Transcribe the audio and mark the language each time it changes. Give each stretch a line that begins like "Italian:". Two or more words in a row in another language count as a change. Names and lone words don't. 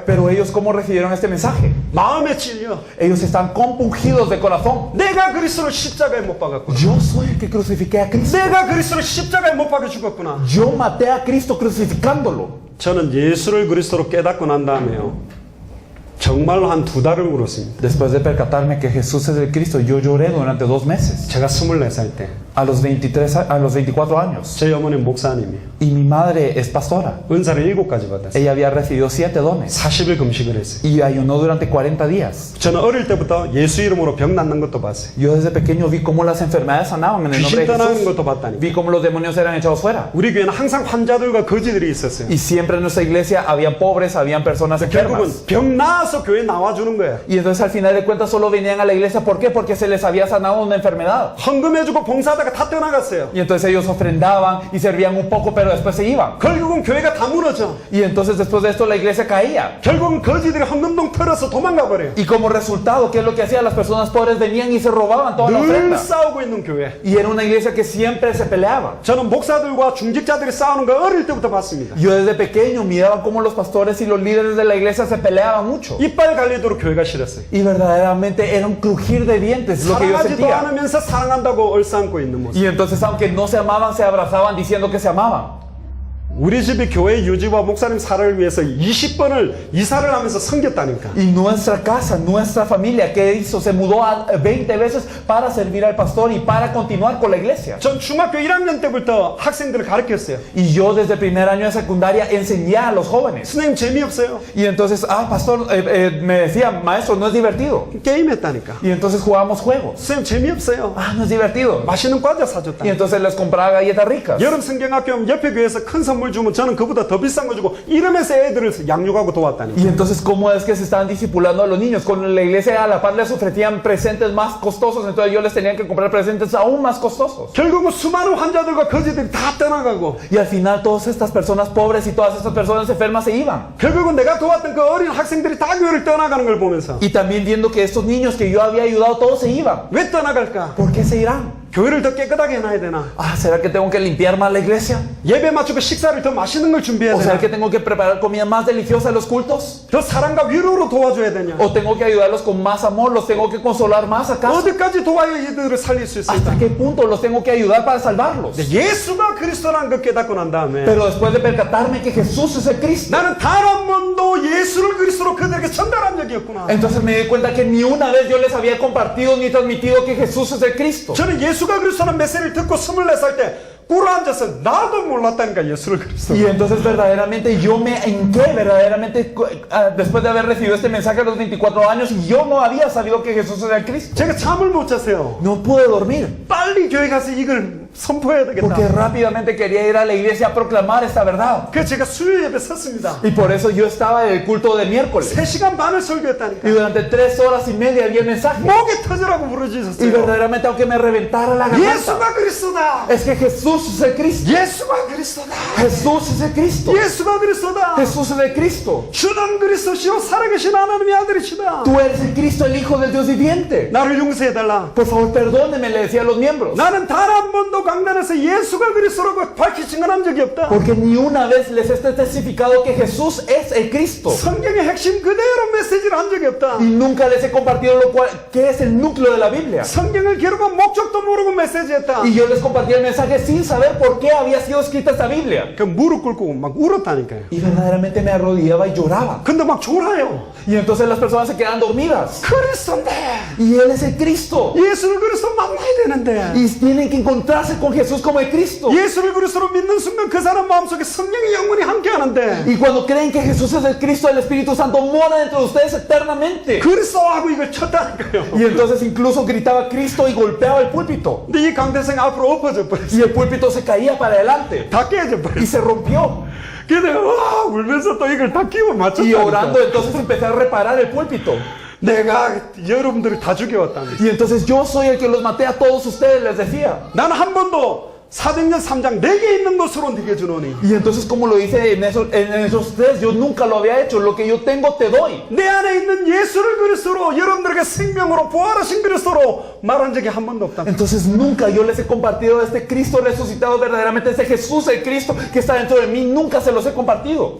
Spanish: Pero ellos, ¿cómo recibieron este mensaje?
Korean: 마음에 찔려.
Spanish: Ellos están compungidos de corazón.
Korean: 내가 그리스도를 십자가에 못 박았구나.
Spanish: Yo soy el que crucifiqué a Cristo.
Korean: 내가 그리스도를 십자가에 못 박아 죽었구나.
Spanish: Yo maté a Cristo crucificándolo.
Korean: 저는 예수를 그리스도로 깨닫고 난 다음에요. 정말로 한 2달을 울었습니다.
Spanish: Después de percatarme que Jesús es el Cristo, yo lloré durante 2 meses.
Korean: 제가 24살 때
Spanish: A los 24 años.
Korean: 저희 어머니는 목사님이에요.
Spanish: Y mi madre es pastora.
Korean: 은사를 7가지 받았어요.
Spanish: Ella había recibido 7 dones.
Korean: 40일 금식을 했어요.
Spanish: Y ayunó durante 40 días.
Korean: 저는 어릴 때부터 예수 이름으로 병 낫는 것도 봤어요.
Spanish: Yo desde pequeño vi cómo las enfermedades sanaban en el nombre
Korean: 귀신
Spanish: de
Korean: 떠나는
Spanish: Jesús.
Korean: 것도 봤다니.
Spanish: Vi cómo los demonios eran echados fuera.
Korean: 우리 교회는 항상 환자들과 거지들이 있었어요.
Spanish: Y siempre en nuestra iglesia habían pobres, habían personas
Korean: 결국은
Spanish: enfermas.
Korean: 병 나아서 교회 나와주는 거예요.
Spanish: Y entonces al final de cuentas solo venían a la iglesia. ¿Por qué? Porque se les había sanado una enfermedad.
Korean: 헌금해주고 봉사하다가 다 떠나갔어요.
Spanish: Y entonces ellos ofrendaban y servían un poco, pero después se iban.
Korean: 결국은 교회가 다 무너져.
Spanish: Y entonces después de esto la iglesia caía.
Korean: 결국은 거지들이 헌금통 털어서 도망가 버려요.
Spanish: Y como resultado, ¿qué es lo que hacían? Las personas pobres venían y se robaban toda la
Korean: 늘
Spanish: ofrenda.
Korean: 싸우고 있는 교회.
Spanish: Y era una iglesia que siempre se peleaba.
Korean: 저는 목사들과 중직자들이 싸우는 거 어릴 때부터 봤습니다.
Spanish: Yo desde pequeño miraba cómo los pastores y los líderes de la iglesia se peleaban mucho.
Korean: 이빨 갈리도록 교회가 싫었어요.
Spanish: Y verdaderamente era un crujir de dientes lo que yo
Korean: 사랑하지도
Spanish: sentía.
Korean: 않으면서 사랑한다고 얼싸안고 있는 모습.
Spanish: Y entonces, aunque no se amaban, se abrazaban diciendo que se amaban.
Korean: 우리 집이 교회 유지와 목사님 사랑을 위해서 20번을 이사를 하면서 섬겼다니까.
Spanish: Y nuestra casa, nuestra familia, ¿qué hizo? Se mudó 20 veces para servir al pastor y para continuar con la iglesia.
Korean: 전 중학교 1학년 때부터 학생들을 가르쳤어요.
Spanish: Y yo desde el primer año de secundaria enseñé a los jóvenes.
Korean: 선생님 재미없어요.
Spanish: Y entonces, pastor, me decía, maestro, no es divertido.
Korean: 게임했다니까.
Spanish: Y entonces jugábamos juegos.
Korean: 선생님 재미없어요.
Spanish: No es divertido.
Korean: 맛있는 과자
Spanish: Y
Korean: 사줬다.
Spanish: entonces les compraba galletas ricas.
Korean: 여름 성경학교 오면 옆에 교회에서 큰 선물 주면 저는 그보다 더 비싼 거 주고 이러면서 애들을 양육하고 도왔다니까.
Spanish: Y entonces, ¿cómo es que se estaban discipulando a los niños? Con la iglesia a la par les ofrecían presentes más costosos, entonces yo les tenía que comprar presentes aún más costosos.
Korean: 결국은 수많은 환자들과 거지들이 다 떠나가고
Spanish: Y al final todas estas personas pobres y todas estas personas enfermas se iban.
Korean: 결국은 내가 도왔던 그 어린 학생들이 다 교회를 떠나가는 걸 보면서
Spanish: Y también viendo que estos niños que yo había ayudado, todos se iban.
Korean: 왜 떠나갈까?
Spanish: ¿Por qué se irán?
Korean: 교회를 더 깨끗하게 해놔야 되나?
Spanish: ¿Será que tengo que limpiar más la iglesia?
Korean: 예배 맞추고 식사를 더 맛있는 걸 준비해야
Spanish: ¿O será
Korean: 되나?
Spanish: que tengo que preparar comida más deliciosa en los cultos?
Korean: 더 사랑과 위로로 도와줘야 되냐?
Spanish: ¿O tengo que ayudarlos con más amor? ¿Los tengo que consolar más acaso?
Korean: 어디까지 도와야 이들을 살릴 수 있을까?
Spanish: ¿Hasta qué punto los tengo que ayudar para salvarlos?
Korean: 예수가 그리스도라는 걸 깨닫고 난 다음에
Spanish: Pero después de percatarme que Jesús es el Cristo,
Korean: 나는 단 한 번도 예수를 그리스도로 그들에게 전달한 적이 없구나.
Spanish: entonces me di cuenta que ni una vez yo les había compartido ni transmitido que Jesús es el Cristo.
Korean: 저는 예수가 그리스도라는 메시지를 듣고 24살 때 꿇어 앉아서 나도 몰랐다니까 예수를 그리스도.
Spanish: Y entonces verdaderamente yo me hinqué, verdaderamente después de haber recibido este mensaje a los 24 años, y yo no había sabido que Jesús era el Cristo.
Korean: 제가 잠을 못 잤어요.
Spanish: No pude dormir,
Korean: 빨리 교회 가서 이걸 선포해야 되겠다.
Spanish: porque rápidamente quería ir a la iglesia a proclamar esta verdad.
Korean: 그래서 제가 수요 예배 섰습니다.
Spanish: Y por eso yo estaba en el culto de miércoles.
Korean: 3시간 반을 설교했다니까.
Spanish: Y durante 3 horas y media había el mensaje.
Korean: 목이 터지라고
Spanish: Y
Korean: 부르짖었어요.
Spanish: verdaderamente, aunque me reventara la garganta,
Korean: 예수가 그리스도다.
Spanish: es que Jesús es el Cristo.
Korean: 예수가 그리스도다.
Spanish: Jesús es el Cristo.
Korean: 예수가 그리스도다.
Spanish: Jesús es el Cristo.
Korean: 주는 그리스도시요 살아계신 하나님의 아들이시다.
Spanish: Tú eres el Cristo, el Hijo del Dios viviente.
Korean: 나를 용서해달라.
Spanish: Por favor, perdóneme, le decía a los miembros.
Korean: 나는 단 한 번도 강단에서 예수가 그리스도라고 밝히 증언한 적이 없다.
Spanish: Porque ni una vez les he testificado que Jesús es el Cristo.
Korean: 성경의 핵심 그대로 메시지를 한 적이 없다.
Spanish: Y nunca les he compartido lo cual, que es el núcleo de la Biblia.
Korean: 성경을 기록한 목적도 모르고 메시지했다.
Spanish: Y yo les compartí el mensaje sin saber por qué había sido escrita esta Biblia.
Korean: 그 무릎 꿇고 막 울었다니까요.
Spanish: Y verdaderamente me arrodillaba y lloraba.
Korean: 근데 막 졸아요.
Spanish: Y entonces las personas se quedan dormidas.
Korean: 그리스도인데
Spanish: Y Él es el Cristo.
Korean: 예수를 그리스도 만나야 되는데
Spanish: Y tienen que encontrarse encontrarse con Jesús como el Cristo.
Korean: 예수를 그리스도로 믿는 순간 그 사람 마음속에 성령이 영원히 함께 하는데
Spanish: Y cuando creen que Jesús es el Cristo, el Espíritu Santo mora dentro de ustedes eternamente.
Korean: 그리스도 하고 이걸 쳤다니까요.
Spanish: Y entonces incluso gritaba Cristo y golpeaba el púlpito.
Korean: 근데 이 강대생 앞으로 엎어져 버렸어.
Spanish: Y el púlpito se caía para adelante
Korean: 다 깨져
Spanish: y
Korean: 버렸어.
Spanish: se rompió.
Korean: 근데 와 울면서 또 이걸 다 끼워
Spanish: Y
Korean: 맞췄다니까.
Spanish: orando entonces empecé a reparar el púlpito.
Korean: 내가 여러분들을 다 죽여왔다니.
Spanish: Y entonces yo soy el que los maté a todos ustedes, les decía.
Korean: 나는 한 번도 사도행전 3장 내게 있는 것으로 네게 주노니.
Spanish: Y entonces como lo hice en esos tres, yo nunca lo había hecho. Lo que yo tengo te doy.
Korean: 내 안에 있는 예수를 그리스도로 여러분들에게 생명으로 부활하신 그리스도로 말한 적이 한 번도 없다.
Spanish: Entonces nunca yo les he compartido este Cristo resucitado verdaderamente, ese Jesús el Cristo que está dentro de mí, nunca se los he compartido.